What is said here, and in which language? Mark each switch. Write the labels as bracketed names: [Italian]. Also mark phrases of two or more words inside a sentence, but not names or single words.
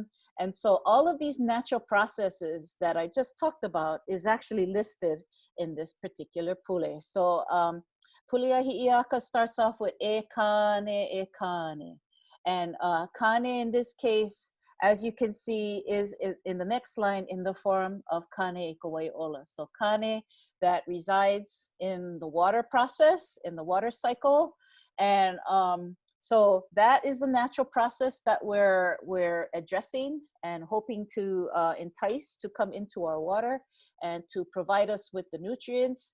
[English] And so all of these natural processes that I just talked about is actually listed in this particular pule. So Pulea Hi'iaka starts off with [Hawaiian] e kane. [English] And kane in this case, as you can see, is in the next line in the form of [Hawaiian] kane ikawai ola. [English] So kane that resides in the water process, in the water cycle. And so that is the natural process that we're addressing and hoping to entice to come into our water and to provide us with the nutrients.